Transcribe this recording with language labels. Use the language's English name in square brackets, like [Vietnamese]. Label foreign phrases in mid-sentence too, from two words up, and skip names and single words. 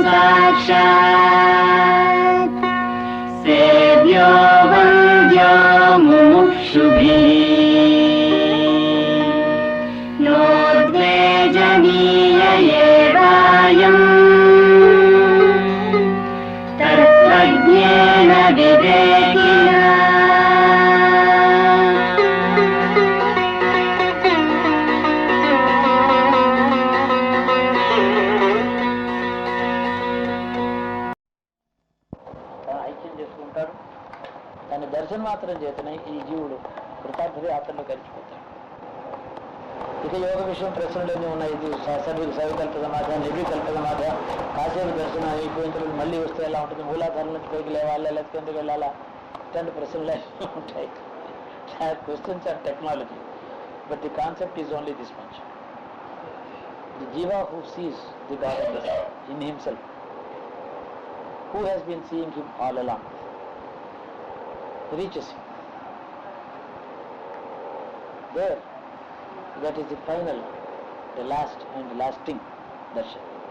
[Sanskrit] साक्षात् सेव्यो वन्द्यो मुमुक्षुभिः नोद्वेजनीय एवायम् तत्त्वज्ञेन विवेकिना। [Telugu] దాని దర్శన మాత్రం చేతనే ఈ జీవుడు కృతార్థుడి యాత్రలో కలిసిపోతాడు. ఇక యోగ విషయం ప్రశ్నలన్నీ ఉన్నాయి. ఇది సవికల్ప సమాధి, నిర్వికల్ప సమాధి, కాసేపు దర్శనం అయిపోయిన తర్వాత మళ్ళీ వస్తే ఎలా ఉంటుంది, మూలాధారం నుంచి పైకి లేవాలా లేకపోతే ఎందుకు వెళ్ళాలా, ఇట్లాంటి ప్రశ్నలు ఉంటాయి. [English] Questions are technology, but the concept is only this much. The jiva who sees the God in himself, who has been seeing him all along, reaches him. There, that is the final, the last and lasting darshan.